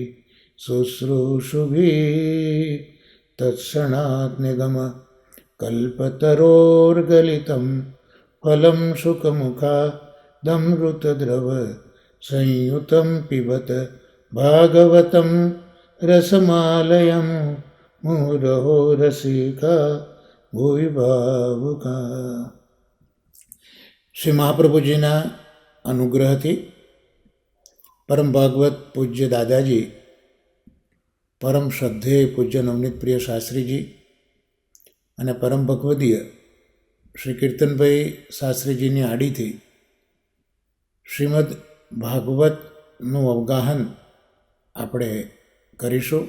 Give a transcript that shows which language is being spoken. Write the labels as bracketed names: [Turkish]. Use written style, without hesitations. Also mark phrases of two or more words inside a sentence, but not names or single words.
[Sanskrit] शुश्रूषुभिः तत्क्षणात् निगमकल्पतरोर्गलितं फलं शुकमुखादमृतद्रव संयुतं पिबत भागवतं रसमालयं मुहुरहो रसिका भुवि भावुका। [Gujarati] શ્રી મહાપ્રભુજીના અનુગ્રહથી પરમ ભાગવત પૂજ્ય દાદાજી, પરમ શ્રદ્ધેય પૂજ્ય નવનીત પ્રિય શાસ્ત્રીજી અને પરમ ભગવદીય શ્રી કીર્તનભાઈ શાસ્ત્રીજીની આડીથી શ્રીમદ ભાગવતનું અવગાહન આપણે કરીશું.